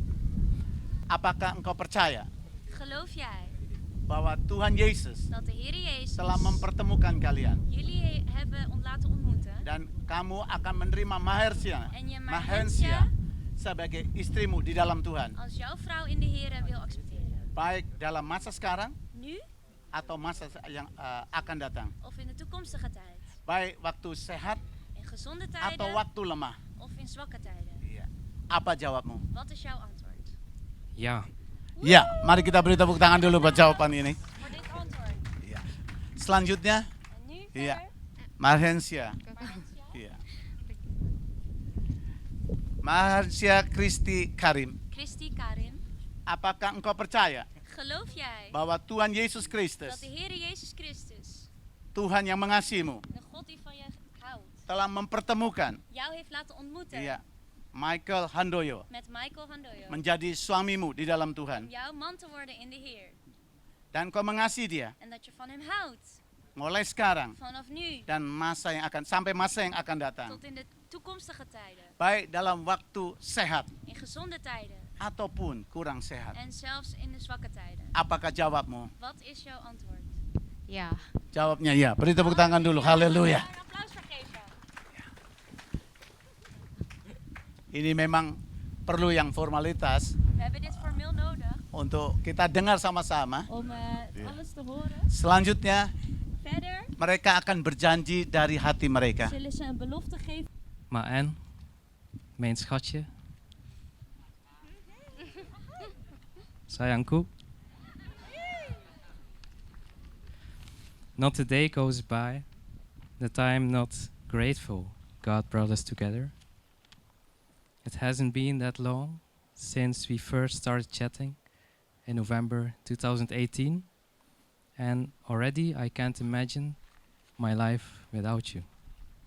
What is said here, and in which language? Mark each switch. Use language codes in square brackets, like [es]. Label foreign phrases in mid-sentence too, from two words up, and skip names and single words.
[id] Apakah engkau percaya [nl] Geloof jij [id] bahwa Tuhan Yesus [nl] dat de Heer Jezus [id] telah mempertemukan kalian [nl] jullie hebben laten ontmoeten [id] dan kamu akan menerima Mahersia, [nl] en je Mahensia Mahensia [id] sebagai istrimu di dalam Tuhan, [nl] als jouw vrouw in de Heer wil accepteren? [id] baik dalam masa sekarang [nl] Nu [id] atau masa yang akan datang, [nl] of in de toekomstige tijd? [id] baik waktu sehat [nl] In gezonde [id] atau [nl] tijden [id] waktu lemah. [nl] of in zwakke tijden? [id] Iya. Apa jawabmu? [nl] Wat is jouw antwoord? Ja. [id] Ya, mari kita beri tepuk tangan dulu buat jawaban ini. [nl] Voor dit antwoord. [id] Iya. Selanjutnya, [nl] En nu [id] Iya. [nl] verder? Mahensia. [id] Iya. Mahensia Kristi Karim. [nl] Christy Karim, [id] Apakah engkau percaya [nl] geloof jij [id] bahwa Tuhan Yesus [nl] dat [id] Kristus, [nl] de Heer Jezus Christus, [id] Tuhan yang mengasihimu, [nl] de God die van je houdt, [id] telah mempertemukan [nl] jou heeft laten ontmoeten [id] iya, Michael Handoyo [nl] met Michael Handoyo, [id] menjadi suamimu di dalam [nl] om [id] Tuhan, [nl] jouw man te worden in de Heer, [id] dan kau mengasihi dia [nl] en dat je van hem houdt, [id] mulai sekarang [nl] vanaf nu [id] dan masa yang akan sampai masa yang akan datang, [nl] tot in de toekomstige tijden, [id] baik dalam waktu sehat [nl] in gezonde tijden [id] ataupun kurang sehat. [nl] en zelfs in de zwakke tijden. [id] Apakah jawabmu? [nl] Wat is jouw antwoord? Ja. [id] Jawabnya ya. Beri tepuk tangan dulu. Haleluya. [nl] Een applaus voor geven. [id] Ini memang perlu yang formalitas [nl] We hebben dit formeel nodig [id] untuk kita dengar sama-sama. [nl] om alles te horen. [id] Selanjutnya, [nl] Verder [id] mereka akan berjanji dari hati mereka. [nl] zullen ze een belofte geven. Maar en? Mijn schatje? [id] Sayangku? [en] Not a day goes by that I am not grateful God brought us together. It hasn't been that long since we first started chatting in November 2018, and already I can't imagine my life without you.